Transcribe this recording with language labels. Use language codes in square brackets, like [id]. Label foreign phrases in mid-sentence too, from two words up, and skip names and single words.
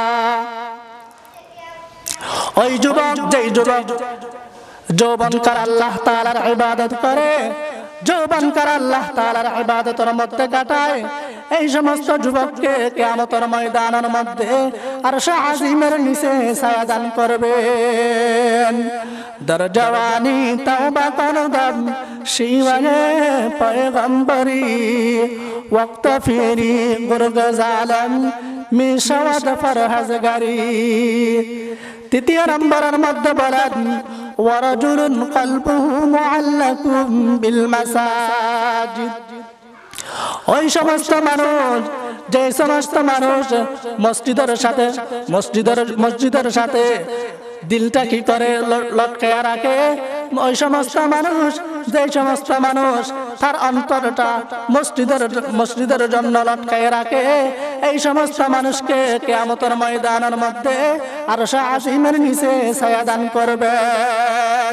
[bn] ওই যুবক, যেই যুবক যৌবনকার আল্লাহ তাআলার ইবাদত করে, যৌবনকার আল্লাহ তাআলার ইবাদতের মধ্যে কাটায়, এই সমস্ত যুবককে কিয়ামতের ময়দানের মধ্যে আরশে আজিমের নিচে ছায়া দান করবেন। [fa] در جوانی توبہ کردم شیوه پیغمبری وقت پیری گرگ ظالم می‌شود پرهیزگار. [bn] তৃতীয় নম্বরের মধ্যে বলেন [ar] ورجل قلبه معلق بالمساجد. [bn] ওই সমস্ত মানুষ, যে সমস্ত মানুষ মসজিদের সাথে দিলটা কি করে লটকায়া রাখে, ওই সমস্ত মানুষ, যে সমস্ত মানুষ তার অন্তরটা মসজিদের জন্য লটকায় রাখে, এই সমস্ত মানুষকে কিয়ামতের ময়দানের মধ্যে আরশ আজিমের নিচে ছায়া দান করবেন।